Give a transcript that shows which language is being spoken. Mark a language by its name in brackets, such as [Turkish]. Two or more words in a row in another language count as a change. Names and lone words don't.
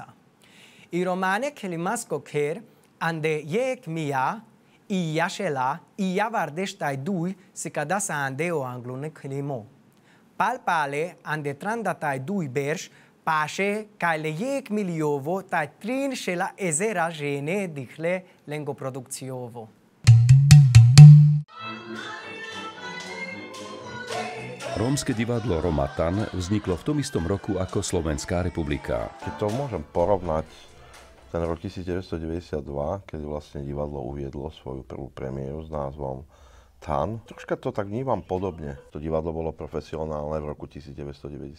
[Romany] I romane kelimasko ker ande jek mia i jašela i javardeštaj duj si kada sa ande o anglone kelimo. Palpale ande trandataj duj berš paše kaj le jek miliovo taj trin šela ezera žene dihle lengo produkciovo. [Slovak] Rómske divadlo Romatan vzniklo v tom istom roku ako Slovenská republika. Keď to môžem porovnať, ten rok 1992, keď vlastne divadlo uviedlo svoju prvú premiéru s názvom Tan. Troška to tak vnímam podobne. To divadlo bolo profesionálne v roku 1992.